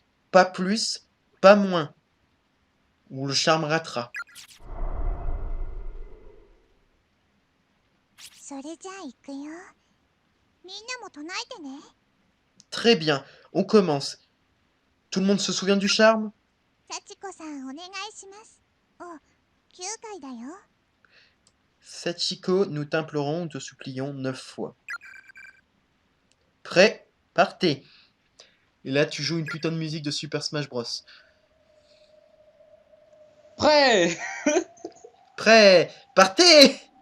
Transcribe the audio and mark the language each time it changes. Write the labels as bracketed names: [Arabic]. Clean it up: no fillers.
[French] Pas plus, pas moins. Ou le charme ratera. [Japanese] それじゃあ行くよ。みんなも唱えてね。 [French] Très bien, on commence. Tout le monde se souvient du charme? [Japanese] 幸子さんお願いします。お、9回だよ。 [French] Sachiko, nous t'implorons, nous te supplions 9 fois. Prêt? Partez! Et là, tu joues une putain de musique de Super Smash Bros. Prêt. Prêt? Partez!